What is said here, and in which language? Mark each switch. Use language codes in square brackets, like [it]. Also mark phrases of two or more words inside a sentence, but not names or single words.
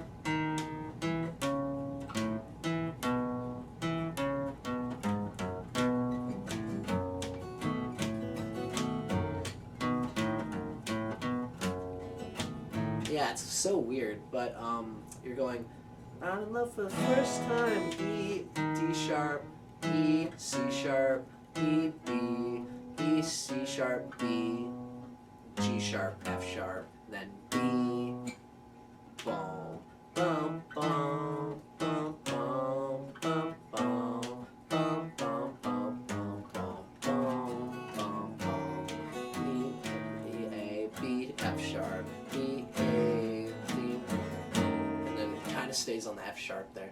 [en] Yeah, it's so weird, but you're going, I'm in love for the first time, E, D sharp, E, C sharp, E, B, E, C sharp, B, G sharp, F sharp, then B, boom, bum, bum, bum, bum, bum, bum, bum, bum, bum, bum, bum, bum, bum, E, A, B, F sharp, E, A, D, and then it kind of stays on the F sharp there.